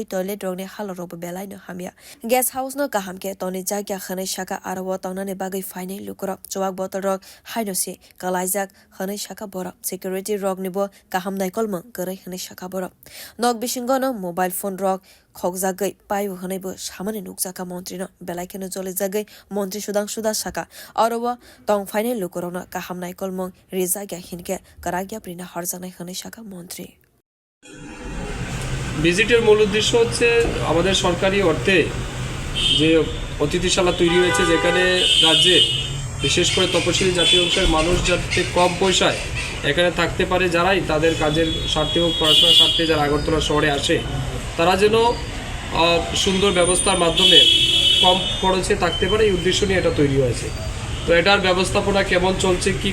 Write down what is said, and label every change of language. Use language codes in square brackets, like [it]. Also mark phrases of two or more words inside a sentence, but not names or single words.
[trp] toilet rokni halok belaino hamya [en] guest house [trp] no kaham ke toni jagya khanai shaka arwa tongnani bagwi fainai lukurok jowak botol rok hainosi jolijak khanai shaka borok security rok nibo kaham naikulmung grai khanai shaka borok nok bisingo no [en] mobile phone [trp] rok khokjagai payu hanaibo samani nukjaka montri no belaino jolijagai montri Sudhansu saka arwa tong fainai lukurok no kaham naikulmung rijak hinke karagya rina harjanai khanai shaka montri [bn] ভিজিটের মূল উদ্দেশ্য হচ্ছে আমাদের সরকারি অর্থে যে অতিথিশালা তৈরি হয়েছে যেখানে রাজ্যে বিশেষ করে তপশিলি জাতি অংশের মানুষ যাতে কম পয়সায় এখানে থাকতে পারে যারাই তাদের কাজের স্বার্থে হোক পড়াশোনার স্বার্থে যারা আগরতলা শহরে আসে তারা যেন সুন্দর ব্যবস্থার মাধ্যমে কম খরচে থাকতে পারে এই উদ্দেশ্য নিয়ে এটা তৈরি হয়েছে তো এটার ব্যবস্থাপনা কেমন চলছে কি